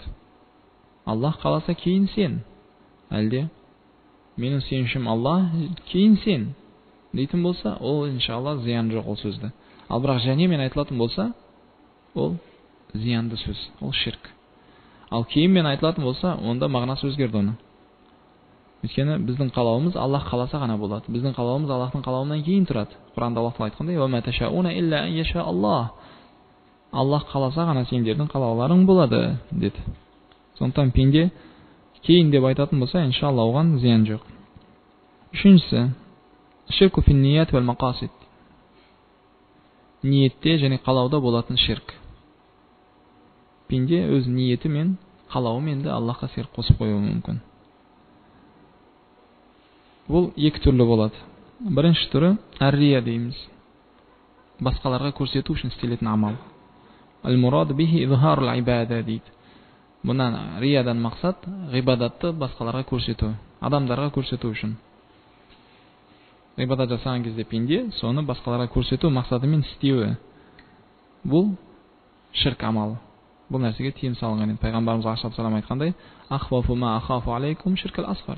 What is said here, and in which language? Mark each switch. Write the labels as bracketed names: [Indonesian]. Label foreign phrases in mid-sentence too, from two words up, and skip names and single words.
[Kazakh] Аллах қаласа кейін сен, әлде менің сүйенішім Алла кейін сен дейтін болса, ол иншалла зиян жоқ ол сөзді. Ал бірақ және мен айтылатын болса, ол зиянды сөз, ол ширк. Ал кейін мен айтылатын болса, онда мағынасы өзгерді оны. Өйткені біздің қалауымыз Аллах қаласа ғана болады. Біздің қалауымыз Аллахтың қалауынан кейін тұрады. Құранда Аллах айтқандай: [Arabic] "وما تشاؤون إلا أن يشاء الله". [Kazakh] Аллах қаласа ғана сендердің қалауларың болады деді. Сондықтан пенде кейін деп айтатын болса, иншалла оған зиян жоқ. [Arabic] Үшіншісі, الشرك في النية والمقاصد. [Kazakh] Ниетте және қалауда болатын ширк. Пенде өз ниеті мен қалауымен де Аллахқа серік қосып қоюы мүмкін. Бұл екі түрлі болады. Бірінші түрі ар-рия дейміз. Басқаларға көрсету үшін істелетін амал. [Arabic] المراد به إظهار العبادة дейді. [Kazakh] Бұнан риядан мақсат ғибадатты басқаларға көрсету, адамдарға көрсету үшін. Ғибадат жасаған кезде пенде соны басқаларға көрсету мақсатымен істеуі. Бұл ширк амалы. Бұл нәрсеге тыйым салынған еді. Пайғамбарымыз алейхиссалам айтқандай: [Arabic] "أخوف ما أخاف عليكم الشرك الأصغر".